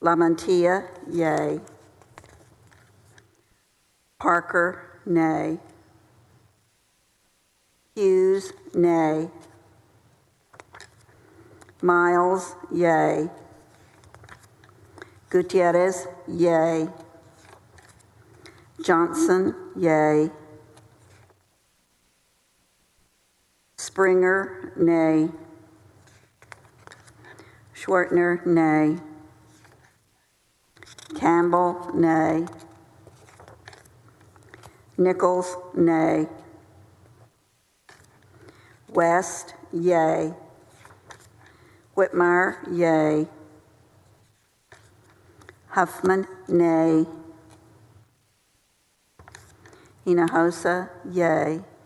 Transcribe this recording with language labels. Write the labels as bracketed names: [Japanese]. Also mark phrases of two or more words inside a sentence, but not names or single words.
[English] Lamantia, yay. Parker, nay. Hughes, nay. Miles, yay. Gutierrez, yay. Johnson, yay. Springer, nay. Schwertner, nay. Campbell, nay. Nichols, nay. West, yay. Whitmire, yay. Huffman, nay. Hinojosa, yay.